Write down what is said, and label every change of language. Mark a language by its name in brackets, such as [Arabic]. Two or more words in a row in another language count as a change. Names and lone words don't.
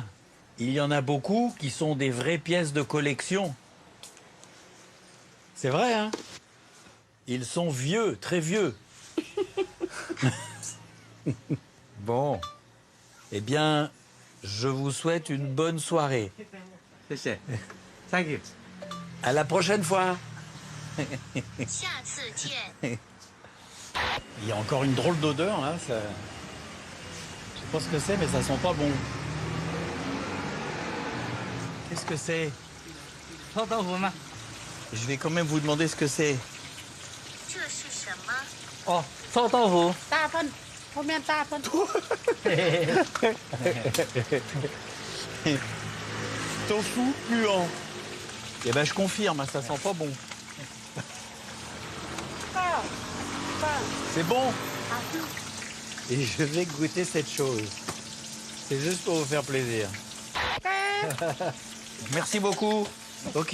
[French] Il y en a beaucoup qui sont des vraies pièces de collection. C'est vrai, hein? Ils sont vieux, très vieux. Bon. Eh bien, je vous souhaite une bonne soirée. [English] Thank you. [French] À la prochaine fois. Il y a encore une drôle d'odeur, là. Ça... Je sais pas ce que c'est, mais ça sent pas bon. Qu'est-ce que c'est? Je vais quand même vous demander ce que c'est. [Chinese] Oh, 臭豆腐。大份，后面大份。 [French] Tofu gluant. Eh ben, je confirme, ça sent pas bon. C'est bon. Et je vais goûter cette chose. C'est juste pour vous faire plaisir. Merci beaucoup. Ok.